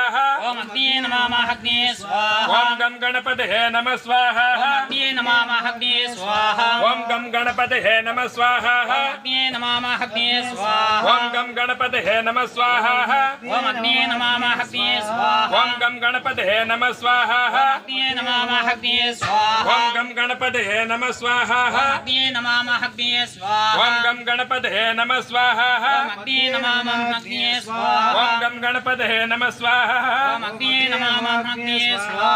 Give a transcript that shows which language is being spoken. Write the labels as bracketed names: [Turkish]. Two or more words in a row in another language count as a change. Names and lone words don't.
[Sanskrit] ॐ अग्निये नमः स्वाहा ॐ गं गणपतये नमः स्वाहा ॐ अग्निये नमः स्वाहा ॐ गं गणपतये नमः स्वाहा ॐ अग्निये नमः स्वाहा ॐ गं गणपतये नमः स्वाहा ॐ अग्निये नमः स्वाहा ॐ ఓం గం గణపతే నమ స్వాహ అగ్నియే నమామః అగ్నియే స్వాహా ఓం గం గణపతే నమ స్వాహ అగ్నియే నమామః అగ్నియే స్వాహా ఓం గం గణపతే నమ స్వాహ అగ్నియే నమామః అగ్నియే స్వాహా ఓం గం గణపతే నమ స్వాహ అగ్నియే నమామః అగ్నియే స్వాహా